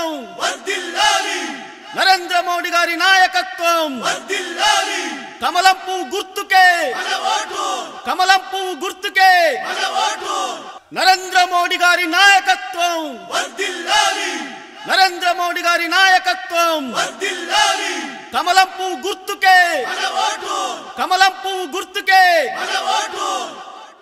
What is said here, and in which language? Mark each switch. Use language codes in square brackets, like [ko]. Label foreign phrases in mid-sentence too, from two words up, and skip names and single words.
[te] వర్ధిల్లాలి నరేంద్ర మోదీ గారి నాయకత్వం వర్ధిల్లాలి కమలం పువ్వు గుర్తుకే మన ఓటు కమలం పువ్వు గుర్తుకే మన ఓటు నరేంద్ర మోదీ గారి నాయకత్వం వర్ధిల్లాలి నరేంద్ర మోదీ గారి నాయకత్వం వర్ధిల్లాలి కమలం పువ్వు గుర్తుకే మన ఓటు కమలం పువ్వు గుర్తుకే మన ఓటు